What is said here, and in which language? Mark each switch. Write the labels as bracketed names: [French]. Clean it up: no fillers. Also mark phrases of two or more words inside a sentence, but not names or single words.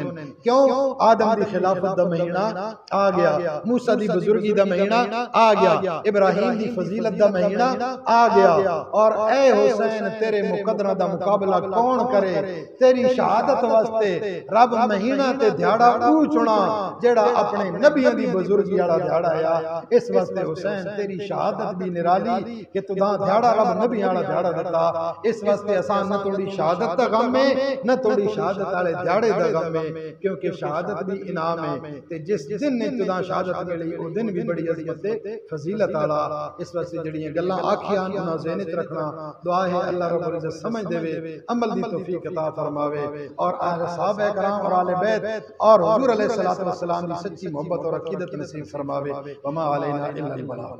[Punjabi] کیوں؟ آدم دی خلافت دا مہینہ آ گیا، موسیٰ دی بزرگی دا مہینہ آ گیا، ابراہیم دی فضیلت دا مہینہ آ گیا، اور اے حسین تیرے مقدرہ دا مقابلہ کون کرے؟ تیری شہادت واسطے رب مہینہ تے دھیاڑا او چنا جیڑا اپنے نبیوں دی بزرگی والا دھیاڑا آیا۔ اس واسطے حسین تیری شہادت بھی نرالی کہ تو دا دھیاڑا رب نبی آڑا دھیاڑا دیتا۔ اس واسطے آسان نہ توڑی شہادت دا غم میں نہ توڑی شہادت آلے دھیاڑے دا غم میں، کیونکہ شہادت بھی انعام ہے، تے جس دن نے تو دا شہادت ملی وہ دن بھی بڑی عظمت فضیلت آلا۔ اس واسطے جڑیاں گلاں آکھیاں انہاں ذہنت رکھنا، دعا ہے [Arabic] اللہ رب العزت [Punjabi] سمجھ دے وے، عمل دی توفیق عطا فرماوے، اور اہل صحابہ کرام اور آل بیت اور حضور علیہ السلام دی سچی محبت اور عقیدت نصیب فرماوے۔ [Arabic] وما علینا الا البلاغ۔